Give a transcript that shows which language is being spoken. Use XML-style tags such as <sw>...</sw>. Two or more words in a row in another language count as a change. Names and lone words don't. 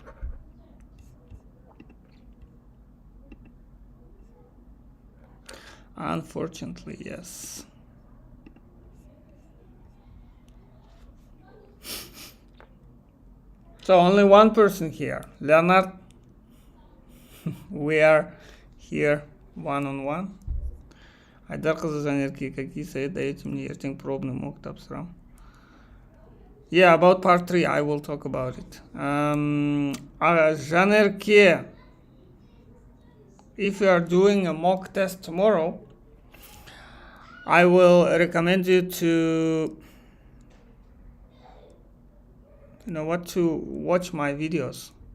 <en>Unfortunately, yes. So only one person here. Leonard, we are here one-on-one.</en> <kk>Айдар қызы Жанерке,</kk> <ru>какие советы даете мне ертең пробный мок тапсырам?</ru> <en>Yeah, about part 3, I will talk about it. Жанерке, if you are doing a mock test tomorrow, I will recommend you to to watch my videos.</en>